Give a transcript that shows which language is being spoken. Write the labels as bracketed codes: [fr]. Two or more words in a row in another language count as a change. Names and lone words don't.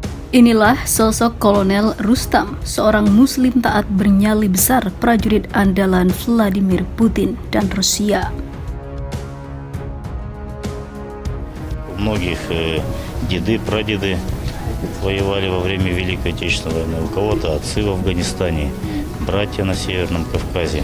[id] Inilah sosok Kolonel Rustam, seorang muslim taat bernyali besar prajurit andalan Vladimir Putin dan Rusia. [ru] У многих деды, прадеды воевали во время Великой Отечественной войны, у кого-то отцы в Афганистане, братья на Северном Кавказе.